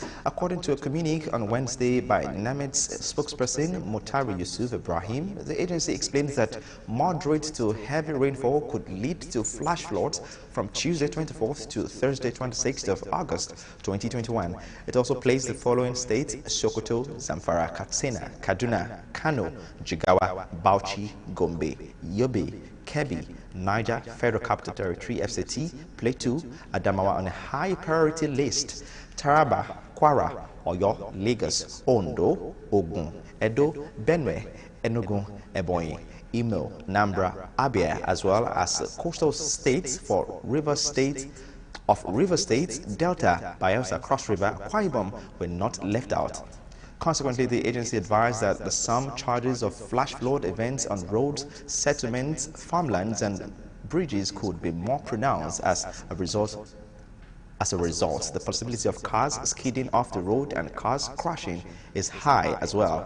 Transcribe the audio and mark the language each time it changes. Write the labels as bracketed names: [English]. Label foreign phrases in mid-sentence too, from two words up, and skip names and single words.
[English] According to a communique on Wednesday by NIMET's spokesperson, Mutari Yusuf Ibrahim, the agency explains that moderate to heavy rainfall could lead to flash floods from Tuesday 24th to Thursday 26th of August 2021. It also placed the following states: Sokoto, Zamfara, Katsina, Kaduna, Kano, Jigawa, Bauchi, Gombe, Yobe, Kebbi, Niger, Federal Capital Territory, FCT, Plateau, Adamawa on a high priority list, Taraba, Kwara, Oyo, Lagos, Ondo, Ogun, Edo, Benue, Enugu, Ebonyi, Imo, Nambra, Abia, as well as coastal states for River State, Delta, Bayelsa, Cross River, Akwa Ibom were not left out. Consequently, the agency advised that the sum charges of flash flood events on roads, settlements, farmlands, and bridges could be more pronounced as a result. The possibility of cars skidding off the road and cars crashing is high as well.